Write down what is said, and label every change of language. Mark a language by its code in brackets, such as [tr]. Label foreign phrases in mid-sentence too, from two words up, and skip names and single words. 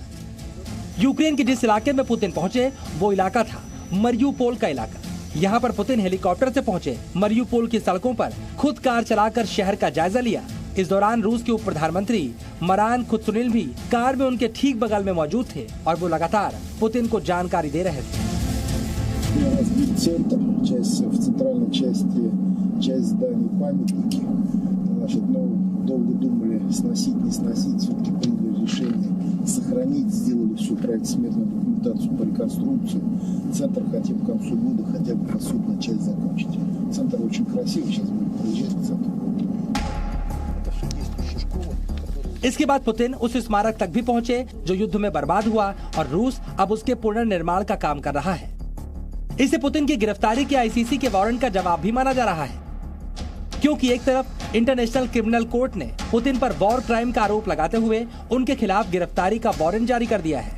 [hi] यूक्रेन के जिस इलाके में पुतिन पहुंचे वो इलाका था मरियुपोल का इलाका। यहाँ पर पुतिन हेलीकॉप्टर से पहुंचे, मरियुपोल की सड़कों पर खुद कार चलाकर शहर का जायजा लिया। इस दौरान रूस के उप प्रधानमंत्री मरान खुत्सुनिल भी कार में उनके ठीक बगल में मौजूद थे और वो लगातार पुतिन को जानकारी दे रहे थे। [ru] сохранить, сделали всю проектно-сметную документацию по реконструкции. Центр хотим к концу года хотя бы фасадную часть закончить. Центр очень красивый, сейчас будем проезжать к центру. Это все действующая школа. [hi] इसके बाद पुतिन उस स्मारक तक भी पहुंचे जो युद्ध में बर्बाद हुआ और रूस अब उसके पुनर्निर्माण का काम कर रहा है। इसे पुतिन की गिरफ्तारी के आईसीसी के वारंट का जवाब भी माना जा रहा है, क्योंकि एक तरफ इंटरनेशनल क्रिमिनल कोर्ट ने पुतिन पर [en] war crime [hi] का आरोप लगाते हुए उनके खिलाफ गिरफ्तारी का वारंट जारी कर दिया है।